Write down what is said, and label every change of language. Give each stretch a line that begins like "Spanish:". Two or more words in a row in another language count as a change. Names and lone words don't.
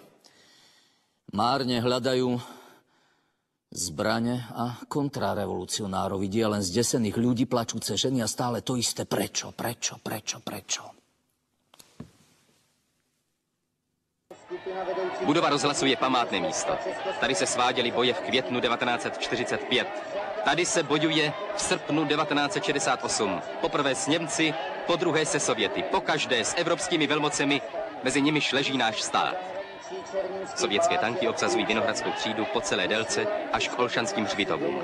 Slovak: Márne hľadajú zbrane a kontrarevolucionárov. Vidia len zdesených ľudí, plačúce ženy a stále to isté. Prečo?
Czech: Budova rozhlasu je památné místo. Tady se sváděly boje v květnu 1945. Tady se bojuje v srpnu 1968. Poprvé s Němci, po druhé se Sověty. Pokaždé s evropskými velmocemi, mezi nimiž leží náš stát. Sovětské tanky obsazují Vinohradskou třídu po celé délce až k Olšanským hřbitovům.